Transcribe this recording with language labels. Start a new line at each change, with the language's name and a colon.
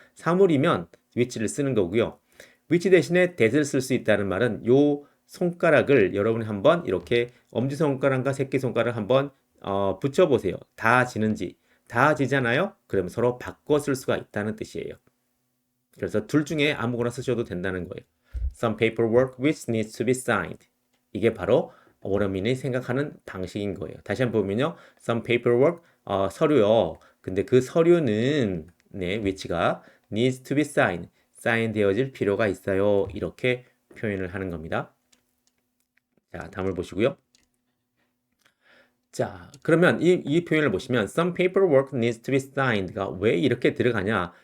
Korean: 사물이면 which를 쓰는 거고요. which 대신에 that을 쓸 수 있다는 말은 요 손가락을 여러분이 한번 이렇게 엄지손가락과 새끼손가락 한번 붙여보세요. 다 지는지. 다 지잖아요? 그러면 서로 바꿔 쓸 수가 있다는 뜻이에요. 그래서 둘 중에 아무거나 쓰셔도 된다는 거예요.
English: Some paperwork which needs to be signed.
Korean: 이게 바로 원어민이 생각하는 방식인 거예요. 다시 한번 보면요.
English: Some paperwork,
Korean: 서류요. 근데 그 서류는 네, which가
English: needs to be signed.
Korean: 사인되어질 필요가 있어요. 이렇게 표현을 하는 겁니다. 자, 다음을 보시고요. 자, 그러면 이 표현을 보시면
English: some paperwork needs to be signed
Korean: 가 왜 이렇게 들어가냐?